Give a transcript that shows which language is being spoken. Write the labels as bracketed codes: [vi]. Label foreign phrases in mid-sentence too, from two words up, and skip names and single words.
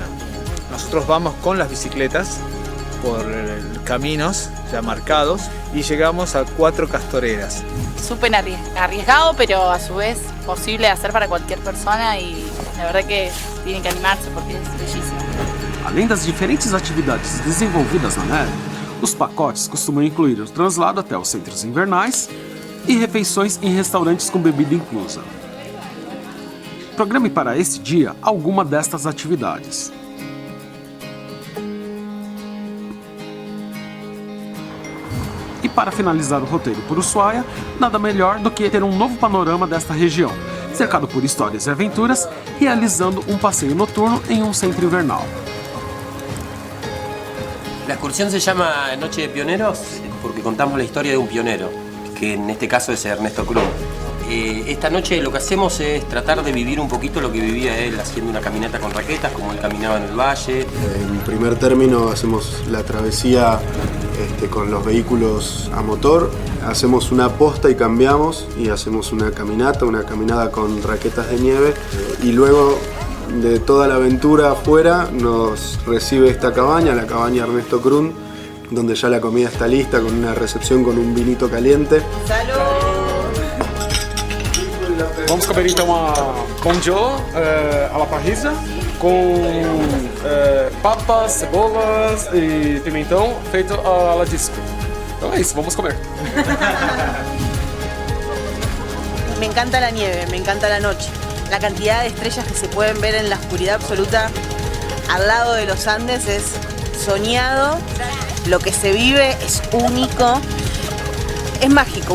[es] Nosotros vamos con las bicicletas por caminos ya marcados y llegamos a 4 castoreras. Súper arriesgado, pero a su vez posible de hacer para cualquier persona y la verdad que tienen que animarse porque es bellísimo. [pt] Além das diferentes atividades desenvolvidas na neve, os pacotes costumam incluir o translado até os centros invernais e refeições em restaurantes com bebida inclusa. Programe para esse dia alguma destas atividades. E para finalizar o roteiro por Ushuaia, nada melhor do que ter um novo panorama desta região, cercado por histórias e aventuras, realizando um passeio noturno em um centro invernal. [es] La excursión se llama Noche de Pioneros porque contamos la historia de un pionero, que en este caso es Ernesto Cruz. Esta noche lo que hacemos es tratar de vivir un poquito lo que vivía él haciendo una caminata con raquetas, como él caminaba en el valle. En primer término hacemos la travesía con los vehículos a motor, hacemos una posta y cambiamos y hacemos una caminada con raquetas de nieve y luego de toda la aventura afuera nos recibe esta cabaña, la cabaña Ernesto Cruz, donde ya la comida está lista con una recepción con un vinito caliente. [pt] Vamos comer então a bonjour [es] à la parrilla [pt] com papas, cebolas e pimentão feito [es] à la disco. [pt] Então é isso, vamos comer. [es] Me encanta la nieve, me encanta la noche. La cantidad de estrellas que se pueden ver en la oscuridad absoluta al lado de los Andes es soñado. Lo que se vive es único. Es mágico.